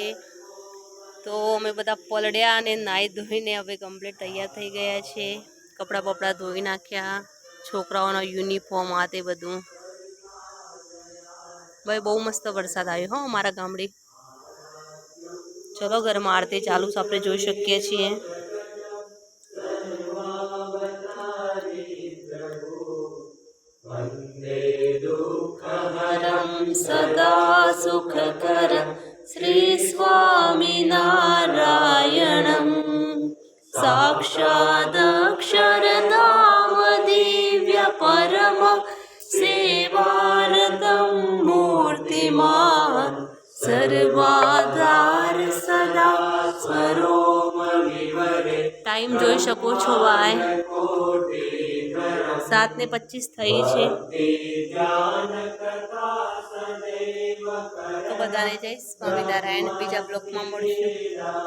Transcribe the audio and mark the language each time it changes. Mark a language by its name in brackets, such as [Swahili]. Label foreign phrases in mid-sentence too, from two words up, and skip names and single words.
[Gujarati] તો અમે બધા પલળ્યા અને નાહી ધોઈને હવે કમ્પ્લીટ તૈયાર થઈ ગયા છે। કપડાં બપડા ધોઈ નાખ્યા, છોકરાઓનો યુનિફોર્મ આ તે બધું। ભાઈ બહુ મસ્ત વરસાદ આવ્યો હો અમારા ગામડે। ચલો ઘરમાં આરતી ચાલુ છે, આપણે જોઈ શકીએ છીએ। [Sanskrit] वन्दे दुःखहरं सदा सुखकरं श्रीस्वामिनारायणं साक्षादक्षरधाम दिव्यपरम सेवारतं मूर्तिमान् सर्वाधार सदा स्वरोमविवरे। [Gujarati] टाइम જોઈ શકો છો ભાઈ, 7:25 થઈ છે। તો બધાને જય સ્વામિનારાયણ। બીજા બ્લોકમાં મળશું।